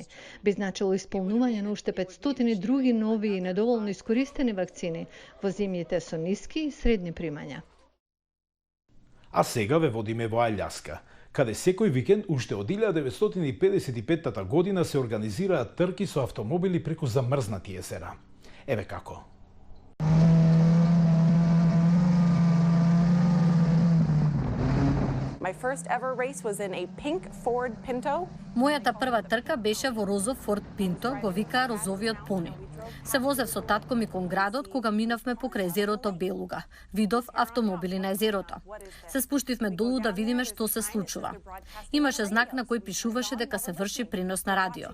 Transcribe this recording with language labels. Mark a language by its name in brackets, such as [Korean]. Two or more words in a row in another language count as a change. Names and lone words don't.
[Macedonian] Би значило исполнување на уште 500 други нови и недоволно искористени вакцини во земјите со ниски и средни примања. А сега ве водиме во Алјаска, каде секој викенд уште од 1955 година се организираат трки со автомобили преку замрзнати езера. Еве како. [English] My first ever race was in a pink Ford Pinto. [Macedonian] Мојата прва трка беше во розов Форд Пинто, го викаа розовиот пони. Се возев со татко ми кон градот кога минавме покрај езерото Белуга. Видов автомобили на езерото. Се спуштивме долу да видиме што се случува. Имаше знак на кој пишуваше дека се врши пренос на радио.